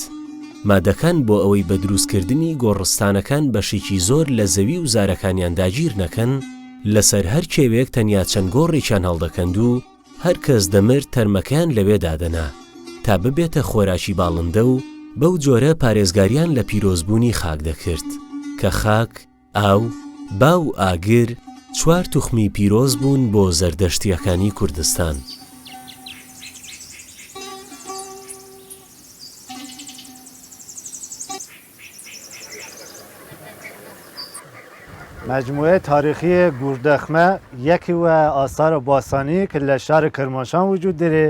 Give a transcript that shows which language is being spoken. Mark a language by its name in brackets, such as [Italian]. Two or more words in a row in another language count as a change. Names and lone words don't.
[Central Kurdish] مادەکان بۆ ئەوەی بە دروستکردنی گۆڕستانەکان بەشێکی زۆر لە زەوی و زارەکانیان داگیر نەکەن، لەسەر هەر کێوێک تەنیا چەند گۆڕێکیان هەڵدەکەند و هەر کەس دەمرد تەرمەکەیان لەوێ دادەنا تا ببێتە خۆراکی باڵندە و بەو جۆرە پارێزگاریان لە پیرۆزبوونی خاک دەکرد کە خاک، ئاو، با و ئاگر 4 توخمی پیرۆز بوون بۆ زەردەشتیەکانی کوردستان. [Persian] مجموعه تاریخی گوردخمه یکی و آثار باستانی که در شهر کرمانشاه وجود داره.